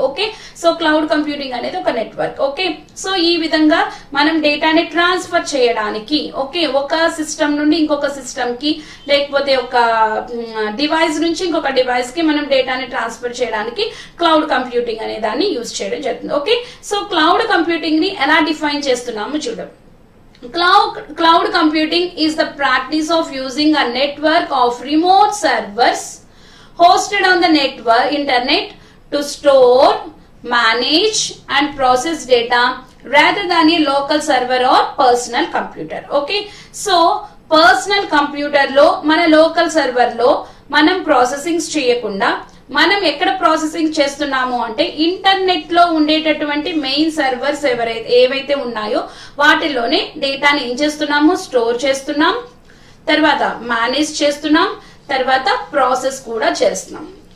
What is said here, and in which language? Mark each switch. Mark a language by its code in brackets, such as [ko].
[te] Okay, so cloud computing అనేది ఒక network. Okay, so ఈ విధంగా మనం డేటాని ట్రాన్స్ఫర్ చేయడానికి, ఓకే, ఒక సిస్టమ్ నుండి ఇంకొక సిస్టమ్ కి, లేకపోతే ఒక డివైస్ నుంచి ఇంకొక డివైస్ కి మనం డేటాని ట్రాన్స్ఫర్ చేయడానికి క్లౌడ్ కంప్యూటింగ్ అనే దాన్ని యూజ్ చేయడం జరుగుతుంది. ఓకే, సో క్లౌడ్ కంప్యూటింగ్ ని ఎలా డిఫైన్ చేస్తున్నాము చూడండి. [en] Cloud computing is the practice of using a network of remote servers hosted on the internet to store, manage and process data rather than a local server or personal computer. [te] Okay, so personal computer లో మన local server లో మనం processings చేయకుండా మనం ఎక్కడ processing చేస్తున్నాము అంటే internet లో ఉండేటటువంటి మెయిన్ సర్వర్స్ ఏవైతే ఉన్నాయో వాటిలోనే డేటాని ఏం చేస్తున్నాము, స్టోర్ చేస్తున్నాం, తర్వాత మేనేజ్ చేస్తున్నాం, తర్వాత ప్రాసెస్ కూడా చేస్తున్నాం.